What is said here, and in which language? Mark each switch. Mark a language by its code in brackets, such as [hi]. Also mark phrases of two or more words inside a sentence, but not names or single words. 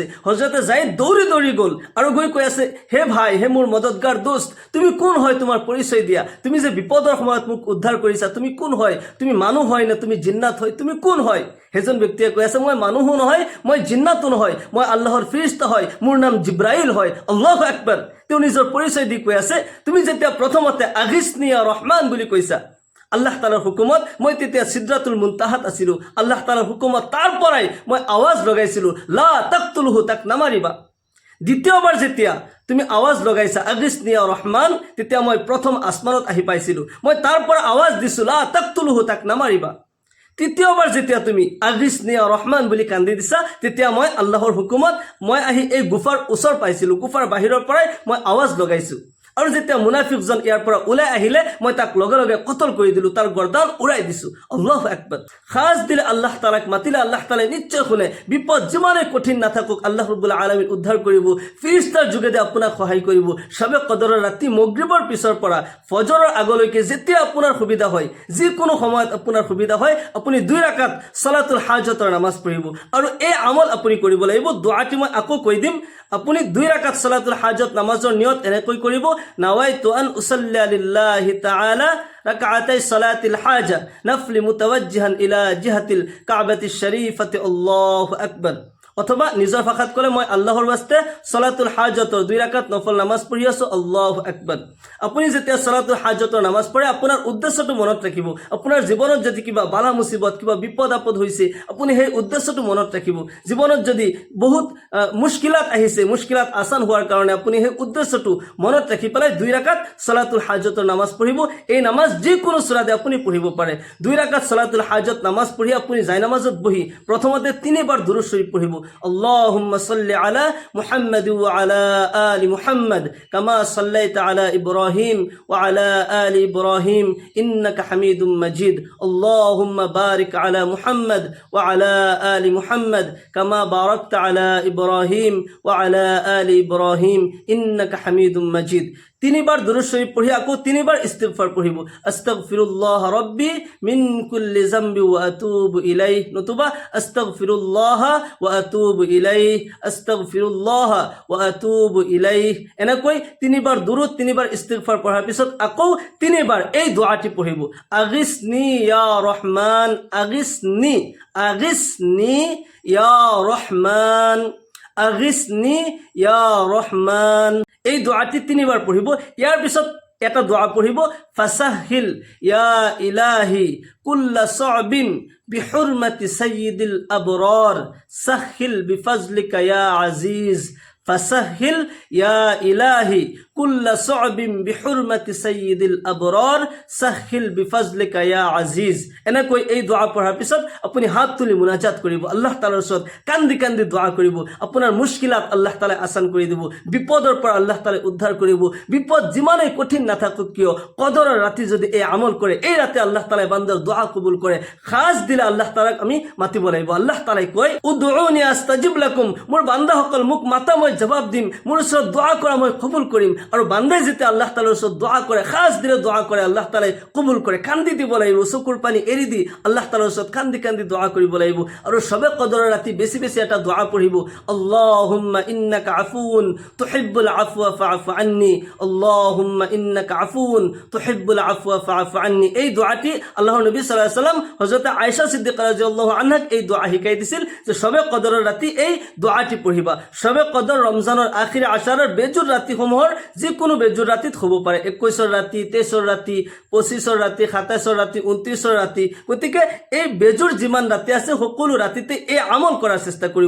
[as] হজৰতে জাইদ দৌৰি দৌৰি গ'ল আৰু গৈ কৈ আছে, হে ভাই, হে মোৰ মদতগাৰ দোস্ত, তুমি কোন হয়, তোমাৰ পৰিচয় দিয়া। তুমি যে বিপদৰ সময়ত মোক উদ্ধাৰ কৰিছা, তুমি কোন হয়? তুমি মানুহ হয় নে তুমি জিন্নাত হয়? তুমি কোন হয়? সেইজন ব্যক্তিয়ে কৈ আছে, মই মানুহো নহয়, মই জিন্নাতো নহয়, মই আল্লাহৰ ফিৰিষ্টা হয়, মোৰ নাম জিব্ৰাইল হয়। [ar] الله أكبر. [as] তেওঁ নিজৰ পৰিচয় দি কৈ আছে, তুমি যেতিয়া প্ৰথমতে [ar] أغثني يا رحمن [as] বুলি কৈছা, আল্লাহ তাআলাৰ হুকুমত মই তেতিয়া সিদৰাতুল মুনতাহাত আছিলোঁ। আল্লাহ তাআলাৰ হুকুমত তাৰ পৰাই মই আৱাজ লগাইছিলোঁ, [ar] لا تقتله, [as] তাক নামাৰিবা। দ্বিতীয়বাৰ যেতিয়া তুমি আৱাজ লগাইছা [ar] أغثني يا رحمن, [as] তেতিয়া মই প্ৰথম আসমানত আহি পাইছিলোঁ, মই তাৰ পৰা আৱাজ দিছোঁ, [ar] لا تقتله, [as] তাক নামাৰিবা। তৃতীয়বাৰ যেতিয়া তুমি [ar] أغثني يا رحمن [as] বুলি কান্দি দিছা, তেতিয়া মই আল্লাহৰ হুকুমত মই আহি এই গুফাৰ ওচৰ পাইছিলোঁ, গুফাৰ বাহিৰৰ পৰাই মই আৱাজ লগাইছোঁ। আৰু যেতিয়া মুনাফিকজন ইয়াৰ পৰা ওলাই আহিলে, মই তাক লগে লগে কতল কৰি দিলোঁ, তাৰ গৰ্দান উৰাই দিছোঁ। [ar] الله أكبر. [as] খাজ দিলে আল্লাহ তাআলাক মাতিলে, আল্লাহ তাআলাই নিশ্চয় শুনে। বিপদ যিমানে কঠিন নাথাকক, আল্লাহ [ar] رب العالمين [as] উদ্ধাৰ কৰিব, ফিৰিষ্টাৰ যোগেদি আপোনাক সহায় কৰিব। শবে কদৰৰ ৰাতি মাগৰিবৰ পিছৰ পৰা ফজৰৰ আগলৈকে যেতিয়া আপোনাৰ সুবিধা হয়, যিকোনো সময়ত আপোনাৰ সুবিধা হয়, আপুনি 2 ৰাকাত সালাতুল হাজতৰ নামাজ পঢ়িব। আৰু এই আমল আপুনি কৰিব লাগিব। দুআটি মই আকৌ কৈ দিম। আপুনি 2 ৰাকাত সালাতুল হাজত নামাজৰ নিয়ত এনেকৈ কৰিব, [ar] نويت أن أصلي لله تعالى ركعتي صلاة الحاجة نفلا متوجها إلى جهة الكعبة الشريفة الله أكبر. [as] অথবা নিজৰ ভাষাত ক'লে, মই আল্লাহৰ বাস্তে সালাতুল হাজতৰ 2 ৰাকাত নফল নামাজ পঢ়ি আছোঁ, [ar] الله أكبر. [as] আপুনি যেতিয়া সালাতুল হাজতৰ নামাজ পঢ়ে, আপোনাৰ উদ্দেশ্যটো মনত ৰাখিব। আপোনাৰ জীৱনত যদি কিবা বালা মুসিবত, কিবা বিপদ আপদ হৈছে, আপুনি সেই উদ্দেশ্যটো মনত ৰাখিব। জীৱনত যদি বহুত মুশকিলাত আহিছে, মুশকিলাত আসান হোৱাৰ কাৰণে আপুনি সেই উদ্দেশ্যটো মনত ৰাখি পেলাই 2 ৰাকাত সালাতুল হাজতৰ নামাজ পঢ়িব। এই নামাজ যিকোনো সূৰাতে আপুনি পঢ়িব পাৰে। 2 ৰাকাত সালাতুল হাজত নামাজ পঢ়ি আপুনি জায়নামাজত বহি প্ৰথমতে 3 বাৰ দুৰুদ শৰীফ পঢ়িব। [ar] اللهم صل على محمد وعلى آل محمد كما صليت على إبراهيم وعلى آل إبراهيم إنك حميد مجيد. اللهم بارك على محمد وعلى آل محمد كما باركت على إبراهيم وعلى آل إبراهيم إنك حميد مجيد. [as] 3 বার দুরূদ শরীফ পড়ি আকো 3 বার ইস্তিগফার পড়িব। [ar] أستغفر الله ربي من كل ذنب وأتوب إليه, নতুবা أستغفر الله وأتوب إليه، أستغفر الله وأتوب إليه. [as] এনেকৈ 3 বার দুরূদ, 3 বার ইস্তিগফার পড়াৰ পিছত আকৌ 3 বার এই দোয়াটি পঢ়িব, [ar] أغثني يا رحمن، أغثني، أغثني يا رحمن، أغثني يا رحمن. [as] এই দোয়াটি 3 বার পঢ়িব। ইয়াৰ পিছত এটা দোয়া পঢ়িব, [ar] فسهل يا إلهي كل صعب بحرمة سيد الأبرار سهل بفضلك يا عزيز. فسهل يا إلهي كل صعب بحرمة سيد الأبرار سهل بفضلك يا عزيز. [as] এনেকৈ এই দোয়া পঢ়াৰ পিছত আপুনি হাত তুলি মুনাজাত কৰিব, আল্লাহ তাআলাৰ ওচৰত কান্দি কান্দি দোয়া কৰিব। আপোনাৰ মুশকিলাত আল্লাহ তাআলাই আসান কৰি দিব, বিপদৰ পৰা আল্লাহ তাআলাই উদ্ধাৰ কৰিব। বিপদ যিমানেই কঠিন নাথাকক কিয়, কদৰৰ ৰাতি যদি এই আমল কৰে, এই ৰাতে আল্লাহ তাআলাই বান্দাৰ দোয়া কবুল কৰে। খাস দিলে আল্লাহ তাআলাক আমি মাতিব লাগিব। আল্লাহ তাআলাই কয়, [ar] ادعوني أستجب لكم, [as] মোৰ বান্দাসকল মোক মাতা মই জবাব দিম, মোৰ ওচৰত দোয়া কৰা মই কবুল কৰিম। আৰু বান্দাই যেতিয়া আল্লাহ তাআলাৰ ওচৰত দোয়া কৰে, খাস দিলে দোয়া কৰে, আল্লাহ তাআলাই কবুল কৰে। কান্দি দিব লাগিব, চকুৰ পানী এৰি দি আল্লাহ তাআলাৰ ওচৰত কান্দি কান্দি দোয়া কৰিব লাগিব। আৰু সবে কদৰৰ ৰাতি বেছি বেছি এটা দোয়া পঢ়িব, [ar] اللهم إنك عفو تحب العفو فاعف عني، اللهم إنك عفو تحب العفو فاعف عني. [as] এই দোয়াটি আল্লাহৰ নবী [ar] صلى الله عليه وسلم [as] হযরত আয়েশা সিদ্দিকা রাদিয়াল্লাহু আনহাক এই দোয়া শিকাই দিছিল যে সবে কদৰৰ ৰাতি এই দোয়াটি পঢ়িবা। সবে কদৰ ৰমজানৰ আখিৰ আশাৰৰ বেজুৰ ৰাতিসমূহৰ যিকোনো বেজুৰ ৰাতিত হ'ব পাৰে, 21ৰ ৰাতি, 23ৰ ৰাতি, 25ৰ ৰাতি, 27ৰ ৰাতি, 29ৰ ৰাতি। গতিকে এই বেজুৰ যিমান ৰাতি আছে সকলো ৰাতিতে এই আমল কৰাৰ চেষ্টা কৰিব।